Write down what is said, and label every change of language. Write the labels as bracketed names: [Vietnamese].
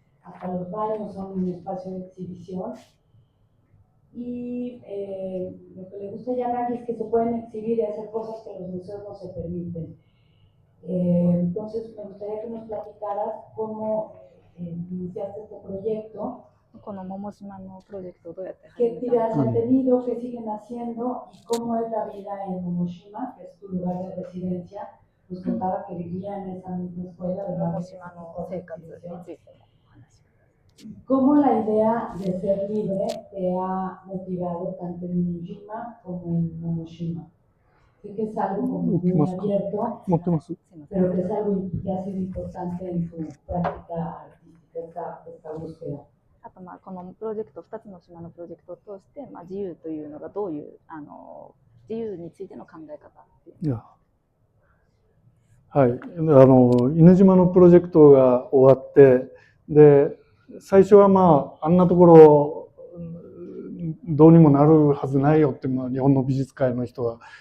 [Spanish] Hasta los baños son un espacio de exhibición. Y lo que le gusta a Yanagi es que se pueden exhibir y hacer cosas que los museos no se permiten. Entonces, me gustaría que nos platicaras cómo iniciaste este proyecto, [Japanese] この桃島のプロジェクトをどうやって [Spanish] qué [Japanese] 始めたのか [Spanish] actividades han tenido, qué siguen haciendo y cómo es la vida en Momoshima, que es tu lugar de residencia. Nos contaba que vivía en esa misma escuela, ¿verdad? [Japanese] 桃島の生活についてのお話。 [Spanish] ¿Cómo la idea de ser libre te ha motivado tanto en Momoshima como en Momoshima? Sé que es algo como muy abierto, [Japanese] 持ってます。 [Spanish] pero que es algo que ha sido importante en tu práctica artística, esta búsqueda. [Japanese] あとこのプロジェクト2つの島のプロジェクトを通して、自由というのがどういう自由についての考え方っていう。いや、はい、犬島のプロジェクトが終わって、で最初はあんなところどうにもなるはずないよって、日本の美術界の人は